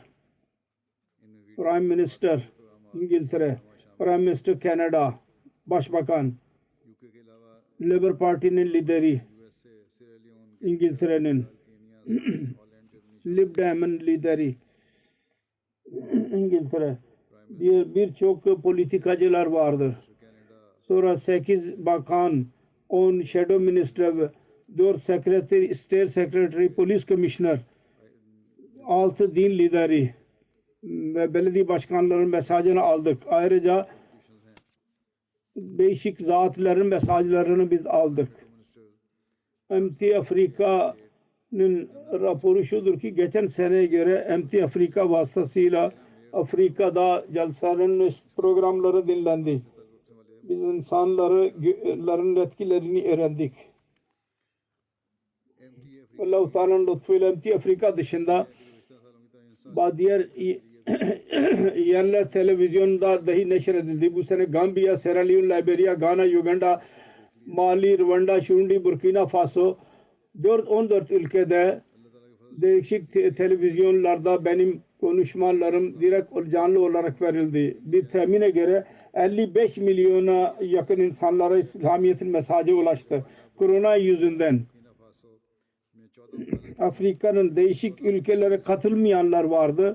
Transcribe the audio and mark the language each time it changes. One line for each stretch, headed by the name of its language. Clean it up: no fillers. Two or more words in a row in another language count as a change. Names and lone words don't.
English: Prime Minister İngiltere, Prime Minister Canada,
Turkish: Başbakan, Labour Parti'nin lideri İngiltere'nin, Lib Dem'in lideri İngiltere, birçok politikacılar vardır. Sonra 8 bakan, 10
English: shadow minister
Turkish: ve 4
English: secretary, state secretary, police commissioner,
Turkish: 6 din lideri ve belediye başkanlarının mesajını aldık. Ayrıca değişik zatların mesajlarını biz aldık. MT Afrika'nın raporu şudur ki geçen seneye göre MT Afrika vasıtasıyla Afrika'da Jalsa'nın programları dinlendi. Biz insanların etkilerini öğrendik. Allah-u Teala'nın lütfuyla MT Afrika dışında diğer yerler televizyonda dahi neşredildi. Bu sene Gambiya, Sierra Leone, Liberia, Ghana, Uganda, Mali, Rwanda, Şurundi, Burkina Faso 14 ülkede değişik televizyonlarda benim konuşmalarım direkt canlı olarak verildi. Bir tahmine göre 55 milyona yakın insanlara İslamiyet'in mesajı ulaştı. Korona yüzünden Afrika'nın değişik ülkelere katılmayanlar vardı.